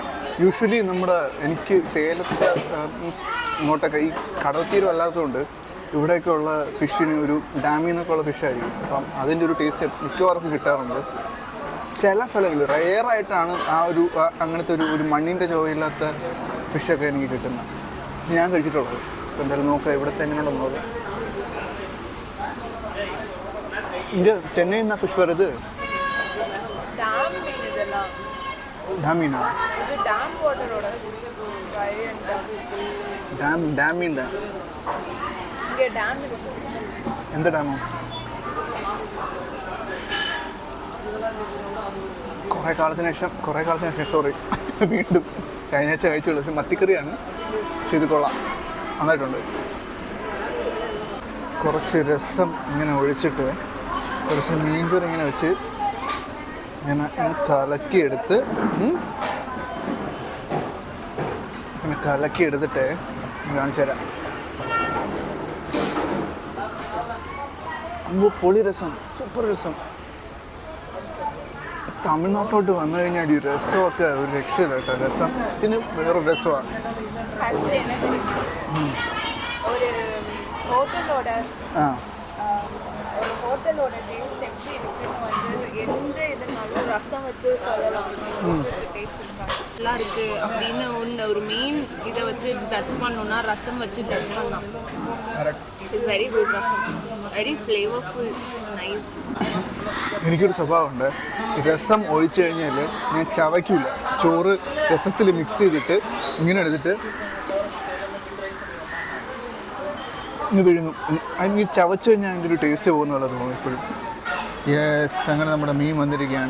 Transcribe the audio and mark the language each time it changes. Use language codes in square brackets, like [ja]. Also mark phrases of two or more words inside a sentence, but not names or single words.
[ml] യൂഷ്വലി എനിക്ക് സേലത്തെ ഇങ്ങോട്ടൊക്കെ ഈ കടൽത്തീരം അല്ലാത്തതുകൊണ്ട് ഇവിടെയൊക്കെ ഉള്ള ഫിഷിന് ഒരു ഡാമിൽ നിന്നൊക്കെ ഉള്ള ഫിഷായിരിക്കും. അപ്പം അതിൻ്റെ ഒരു ടേസ്റ്റ് മിക്കവാർക്കും കിട്ടാറുണ്ട്. ചില സ്ഥലങ്ങളിൽ റെയറായിട്ടാണ് അങ്ങനത്തെ ഒരു മണ്ണിൻ്റെ ചുവയില്ലാത്ത ഫിഷൊക്കെ എനിക്ക് കിട്ടുന്നത്. ഞാൻ കഴിച്ചിട്ടുള്ളത്. അപ്പോൾ എന്തായാലും നോക്കാം ഇവിടുത്തെ എങ്ങനെയുണ്ടെന്ന് നോക്കാം. [ta] இங்கே சென்னை என்ன ஃபிஷ் வருது? டேம் மீனா? டேம் மீன் தான். எந்த டேமு? [ml] കുറേ കാലത്തിന് ശേഷം സോറി വീണ്ടും കഴിഞ്ഞ ആഴ്ച കഴിച്ചുള്ളൂ. പക്ഷെ മത്തിക്കറിയാണ്, പക്ഷെ ഇത് കൊള്ളാം, നന്നായിട്ടുണ്ട്. കുറച്ച് രസം ഇങ്ങനെ ഒഴിച്ചിട്ട് കുറച്ച് മീൻകറി ഇങ്ങനെ വെച്ച് ഇങ്ങനെ കലക്കിയെടുത്ത് ഇങ്ങനെ കലക്കിയെടുത്തിട്ട് കാണിച്ചു തരാം. അമ്പോ പൊളി രസം, സൂപ്പർ രസം. തമിഴ്നാട്ടിലോട്ട് വന്നു കഴിഞ്ഞാൽ ഈ രസമൊക്കെ ഒരു രക്ഷയില്ല കേട്ടോ. രസത്തിന് വേറെ രസമാണ്. [ta] ஹோட்டலோட டேஸ்ட் எப்படி இருக்குன்னு வந்து எந்த இதுனாலும் ரசம் வச்சு சொல்லலாம். டேஸ்ட் நல்லா இருக்கு அப்படின்னு ஒரு மெயின் இதை வச்சு ஜட்ஜ் பண்ணணும்னா ரசம் வச்சு ஜட்ஜ் பண்ணலாம். [en] It's very good. ரசம் very flavourful, nice. [ml] എനിക്കൊരു സ്വഭാവമുണ്ട്, രസം ഒഴിച്ചു കഴിഞ്ഞാൽ ഞാൻ ചവയ്ക്കില്ല. ചോറ് രസത്തിൽ മിക്സ് ചെയ്തിട്ട് ഇങ്ങനെ എടുത്തിട്ട് ഇന്ന് വിഴുങ്ങും. അതിന് ചവച്ച് കഴിഞ്ഞാൽ അതിൻ്റെ ഒരു ടേസ്റ്റ് പോകുന്നുള്ളത് തോന്നും എപ്പോഴും. യെസ്, അങ്ങനെ നമ്മുടെ മീൻ വന്നിരിക്കുകയാണ്.